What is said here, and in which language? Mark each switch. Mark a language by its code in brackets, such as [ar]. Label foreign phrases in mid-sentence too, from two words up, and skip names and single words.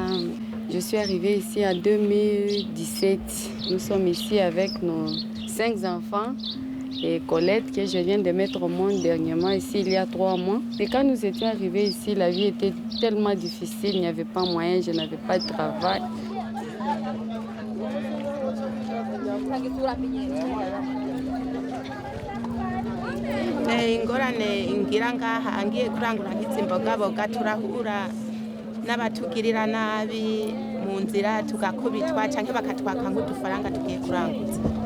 [fr] Je suis arrivée ici en 2017. Nous sommes ici avec nos 5 enfants et Colette que je viens de mettre au monde dernièrement ici il y a 3 mois. Et quand nous étions arrivés ici, la vie était tellement difficile, il n'y avait pas moyen, je n'avais pas de travail. [rn] ingorane ngira ngaha ngiye kurangura nk'izimbogaboga turahura n'abatugirira nabi mu nzira tugakubitwa canke bakatwaka nk'udufaranga tugiye kuranguza.